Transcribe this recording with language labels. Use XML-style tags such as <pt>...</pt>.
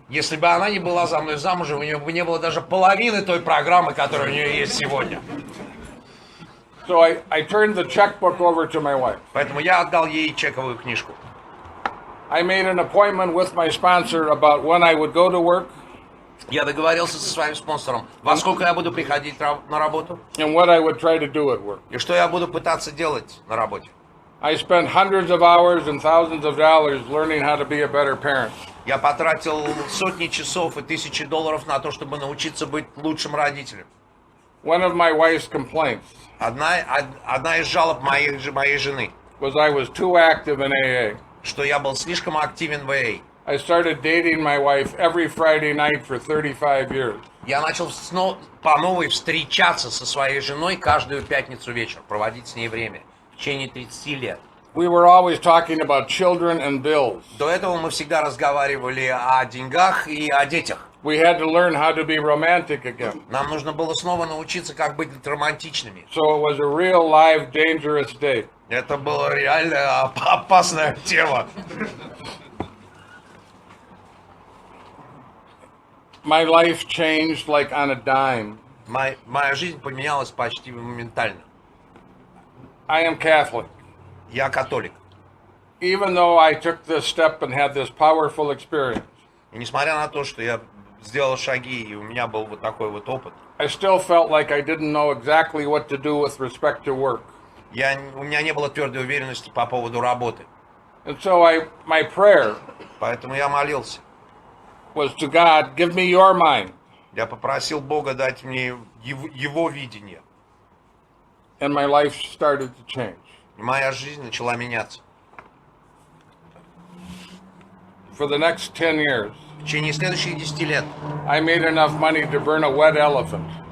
<ru>Если бы она не была за мной замужем, у нее бы не было даже половины той программы, которая у нее есть сегодня.</ru> <en>So I turned the checkbook over to my wife.</en> <ru>Поэтому я отдал ей чековую книжку.</ru> <en>I made an appointment with my sponsor about when I would go to work</en> <ru>Я договорился со своим спонсором, во сколько я буду приходить на работу</ru> <en>and what I would try to do at work.</en> <ru>и что я буду пытаться делать на работе.</ru> <en>I spent hundreds of hours and thousands of dollars learning how to be a better parent.</en> <ru>Я потратил сотни часов и тысячи долларов на то, чтобы научиться быть лучшим родителем.</ru> <en>One of my wife's complaints</en> <ru>Одна из жалоб моей жены,</ru> <en>was I was too active in AA.</en> <ru>что я был слишком активен в AA.</ru> <en>I started dating my wife every Friday night for 35 years.</en> <ru>Я начал по новой встречаться со своей женой каждую пятницу вечер, проводить с ней время в течение 30 лет.</ru> <en>We were always talking about children and bills.</en> <ru>До этого мы всегда разговаривали о деньгах и о детях.</ru> <en>We had to learn how to be romantic again.</en> <ru>Нам нужно было снова научиться, как быть романтичными.</ru> <en>So it was a real, live, dangerous date.</en> <ru>Это была реально опасная тема.</ru> <en>My life changed like on a dime.</en> <ru>Моя жизнь поменялась почти моментально.</ru> <en>I am Catholic.</en> <ru>Я католик.</ru> <en>Even though I took this step and had this powerful experience,</en> <ru>И несмотря на то, что я сделал шаги, и у меня был вот такой вот опыт,</ru> <en>I still felt like I didn't know exactly what to do with respect to work.</en> <ru>у меня не было твердой уверенности по поводу работы.</ru> <en>And so my prayer</en> <ru>Поэтому я молился.</ru> <en>was to God, give me your mind.</en> <ru>Я попросил Бога дать мне его видение.</ru> <en>And my life started to change.</en> <ru>И моя жизнь начала меняться.</ru> <en>For the next 10 years,</en> <ru>В течение следующих 10 лет</ru> <en>I made enough money to burn a wet elephant.</en>